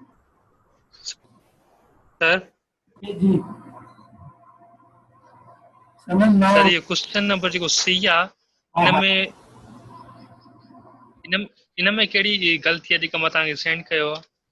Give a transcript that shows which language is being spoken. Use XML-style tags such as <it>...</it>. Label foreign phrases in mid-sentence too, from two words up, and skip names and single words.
<sd>सर जी समझ ना सर ये</sd> <en>question number</en> <sd>जो सी आहे इनमें इनमें कहिड़ी ग़लती आहे जेका मां तव्हांखे सेंड कयो आहे?</sd>